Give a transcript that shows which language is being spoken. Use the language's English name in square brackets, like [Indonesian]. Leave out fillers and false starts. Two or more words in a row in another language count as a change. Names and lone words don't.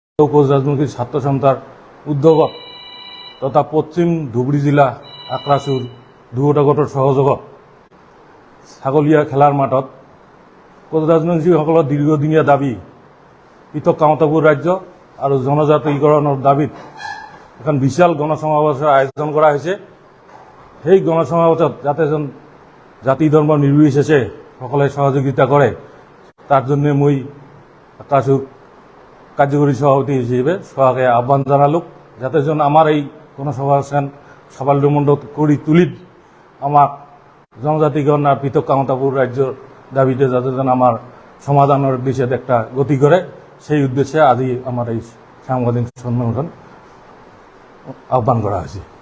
[Assamese] কোচ রাজনীতির ছাত্র সন্থার উদ্যোগত তথা পশ্চিম ধুবুৰী জিলা আক্ৰাসুৰ দুয়োটা গোটৰ সহযোগত ছাগলীয়া খেলাৰ মাঠত কোচ ৰাজবংশীসকলৰ দীৰ্ঘদিনীয়া দাবী পৃথক কামতাপুৰ ৰাজ্য আৰু জনজাতিকৰণৰ দাবীত এখন বিশাল গণসমাৱেশৰ আয়োজন কৰা হৈছে। সেই গণসমাৱেশত যাতে জাতি ধৰ্ম নিৰ্বিশেষে সকলে সহযোগিতা কৰে [Bangla] তার জন্য মই আক্ৰাসুৰ কার্যকরী সভাপতি হিসেবে সবাইকে আহ্বান জানালো যাতে আমার এই গণসমাবেশন সাফল্যমণ্ডিত করে তুলি আমার জনজাতিগণ আর পৃথক কামতাপুর রাজ্যের দাবিতে যাতে আমার সমাধানের দিশে একটা গতি করে সেই উদ্দেশ্যে আজি আমার এই সাংবাদিক সম্মেলন আহ্বান করা হয়েছে।